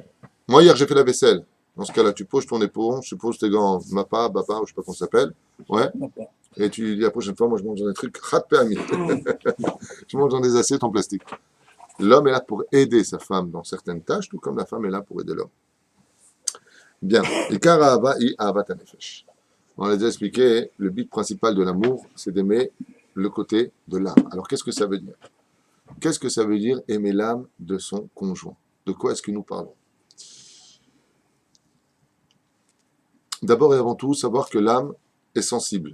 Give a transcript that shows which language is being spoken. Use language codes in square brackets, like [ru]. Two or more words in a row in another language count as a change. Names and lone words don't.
[fr] Moi, hier, j'ai fait la vaisselle. Dans ce cas-là, tu poses ton éponge, tu poses tes gants Mappa, Bapa, ou je sais pas comment ça s'appelle. Ouais. Et tu dis la prochaine fois, moi, je mange dans des trucs rat permis. Je mange dans des assiettes en plastique. L'homme est là pour aider sa femme dans certaines tâches, tout comme la femme est là pour aider l'homme. Bien. [he] עיקר אהבה היא אהבת הנפש. [fr] On a déjà expliqué, le but principal de l'amour, c'est d'aimer le côté de l'âme. Alors, qu'est-ce que ça veut dire? Qu'est-ce que ça veut dire aimer l'âme de son conjoint? De quoi est-ce que nous parlons? D'abord et avant tout, savoir que l'âme est sensible.